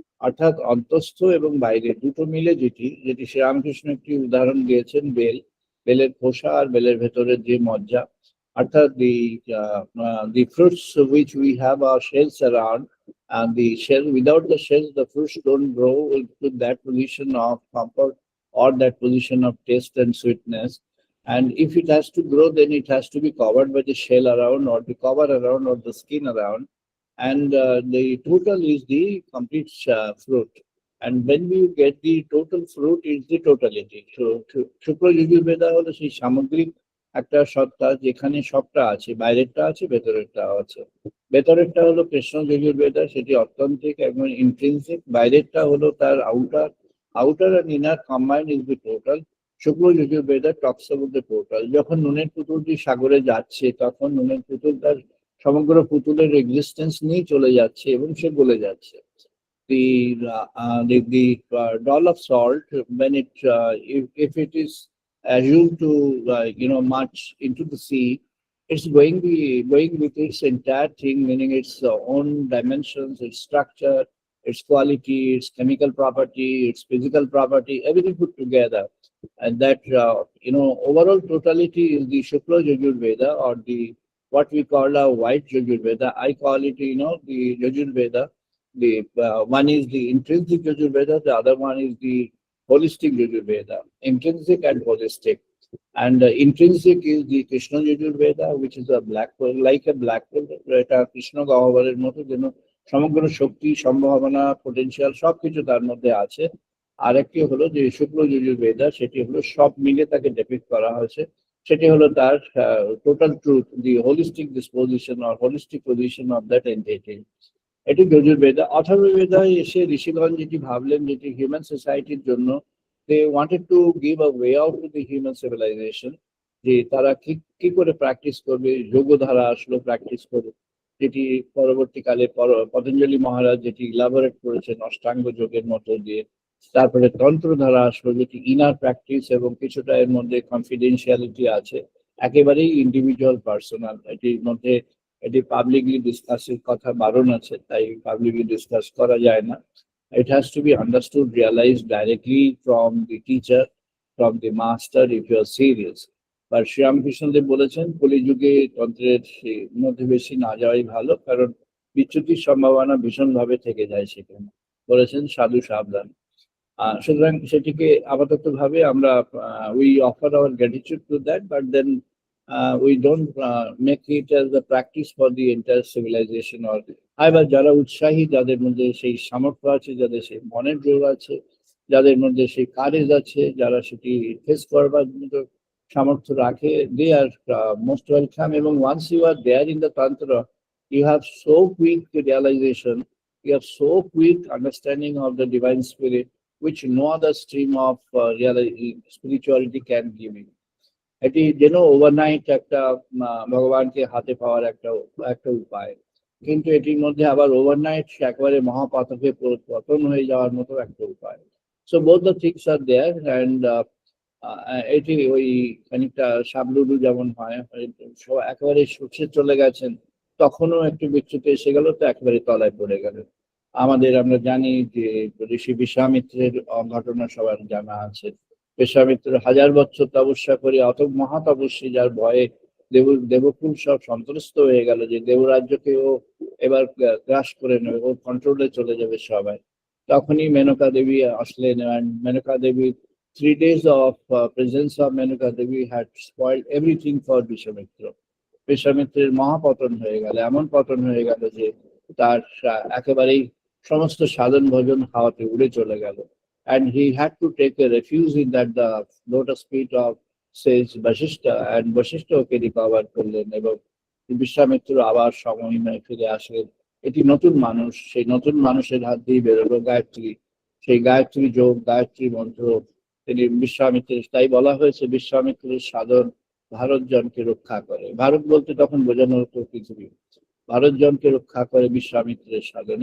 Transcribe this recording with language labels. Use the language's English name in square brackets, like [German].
[Bangla] অর্থাৎ অন্তস্থ এবং বাইরে দুটো মিলে যেটি শ্রীরামকৃষ্ণ একটি উদাহরণ দিয়েছেন, বেলের খোসা আর বেলের ভেতরের যে মজ্জা। [English] অর্থাৎ the fruits which we have our shells around, and the shell, without the shells the fruits don't grow into that position of comfort or that position of taste and sweetness. And if it has to grow, then it has to be covered by the shell around, or the cover around, or the skin around, and the total is the complete fruit. And when we get the total fruit, it's the totality. [Bangla] So Shukla Yajur Veda হলো সেই সামগ্রিক একটা সত্তা, যেখানে সবটা আছে, বাইরেরটা আছে, ভেতরেরটাও আছে। ভেতরেরটা হলো কৃষ্ণ যজুর বেদা, সেটি অত্যন্তিক এবং ইন্ট্রিনসিক। বাইরেরটা হলো তার outer [English] and inner combined is the total. [Bangla] Shukla যজুর Vedha [English] Talks about the total. [Bangla] যখন নুনের পুতুলটি সাগরে যাচ্ছে, তখন নুনের পুতুল তার সমগ্র পুতুলের এক্সিস্টেন্স নিয়ে চলে যাচ্ছে এবং সে গলে যাচ্ছে। [English] The doll of salt, when it if it is assumed to march into the sea, it's going with its entire thing, meaning its own dimensions, its structure, its quality, its chemical property, its physical property, everything put together. And that overall totality is the Shukla Yajur Veda, or the what we call a white Yajur Veda. I call it the Yajur Veda. The one is the intrinsic Yajur Veda, the other one is the holistic Yajur Veda. Intrinsic and holistic. And intrinsic is the Krishna Yajurveda, which is a black hole, like a black hole. [Bangla] এটা কৃষ্ণ গহ্বরের মতো যেন সমগ্র শক্তি, সম্ভাবনা, potential সবকিছু তার মধ্যে আছে। আরেকটি হলো যে শুক্ল যজুর্বেদা, সেটি হলো সব মিলে তাকে ডেপিক্ট করা হয়েছে। সেটি হলো তার [English] Total truth, the holistic disposition or holistic position of that entity. [Bangla] এটি যজুর্বেদা। অথর্ববেদায় এসে ঋষিগণ যেটি ভাবলেন, যেটি হিউম্যান সোসাইটির জন্য [English] they wanted to give a way out to the human civilization, [Bangla] যে তারা কি করে প্র্যাকটিস করবে। যোগধারা আসলো প্র্যাকটিস করে, যেটি পরবর্তীকালে পতঞ্জলি মহারাজ যেটি ইলাবোরেট করেছেন অষ্টাঙ্গ যোগের মধ্য দিয়ে। তারপরে তন্ত্রধারা আসলো, যেটি ইনার প্র্যাকটিস এবং কিছুটা এর মধ্যে কনফিডেন্সিয়ালিটি আছে, একেবারেই ইন্ডিভিজুয়াল পার্সোনাল। এটির মধ্যে এটি পাবলিকলি ডিসকাসের কথা বারণ আছে, তাই পাবলিকলি ডিসকাস করা যায় না। [English] It has to be understood, realized directly from the teacher, from the master, if you are serious. [Bangla] But Sri Ramakrishna Dev বলেছেন কলিযুগে তন্ত্রের মধ্যে বেশি না যাওয়াই ভালো, কারণ বিচ্যুতির সম্ভাবনা ভীষণভাবে থেকে যায় সেখানে। বলেছেন সাধু সাবধান। সুতরাং সেটিকে আপাতত ভাবে আমরা [English] we offer our gratitude to that, but then we don't make it as a practice for the entire civilization. [Bangla] Or আবার যারা উৎসাহী, যাদের মধ্যে সেই সামর্থ্য আছে, যাদের সেই মনের জোর আছে, যাদের মধ্যে সেই কারেজ আছে, যারা সেটি ফেস করবার মতো সামর্থ্য রাখে, [English] they are most welcome. এবং once you are there in the tantra, you have so quick realization, you have so quick understanding of the divine spirit, which no other stream of spirituality can give you. [Bangla] এটি যেন overnight একটা ভগবানকে হাতে পাওয়ার একটা উপায়, কিন্তু এটির মধ্যে আবার ওভারনাইট একেবারে মহাপাতকে পতন হয়ে যাওয়ার মতো একটা উপায়। [English] So both the things are there. And [Bangla] এটি ওই খানিকটা সাবলুডু যেমন হয়, একেবারে সুখে চলে গেছেন, তখনও একটু বিচ্যুতি এসে গেল, তো একেবারে তলায় পড়ে গেল। আমরা জানি যে ঋষি বিশ্বামিত্রের ঘটনা সবার জানা আছে। বিশ্বামিত্র 1000 বছর তপস্যা করে, অত মহাতপস্বী, যার ভয়ে দেবকুল সব সন্ত্রস্ত হয়ে গেল যে দেবরাজ্যকে ও এবার গ্রাস করে নেবে, ওর কন্ট্রোলে চলে যাবে সবাই। তখনই মেনকা দেবী আসলেন, মেনকা দেবী [English] 3 days of presence of Menuka Devi had spoiled everything for [Bangla] Vishwamitra. বিশ্বামিত্রের মহাপতন হয়ে গেল, এমন পতন হয়ে গেল যে তার একেবারেই সমস্ত সাধন ভোজন হাওয়াতে উড়ে চলে গেল। [English] And he had to take a refuge in that the lotus feet of sage Vashishta, and Vashishta [Bangla] okay recover করলেন এবং বিশ্বামিত্র আবার সমহিমায় ফিরে আসলেন। এটি নতুন মানুষ, সেই নতুন মানুষের হাত দিয়ে বেরোলো গায়ত্রী, সেই গায়ত্রী যোগ, গায়ত্রী মন্ত্র তিনি বিশ্বামিত্রের। তাই বলা হয়েছে বিশ্বামিত্রের সাধন ভারতজনকে রক্ষা করে। ভারত বলতে তখন বোঝানো হতো পৃথিবী। ভারতজনকে রক্ষা করে বিশ্বামিত্রের সাধন।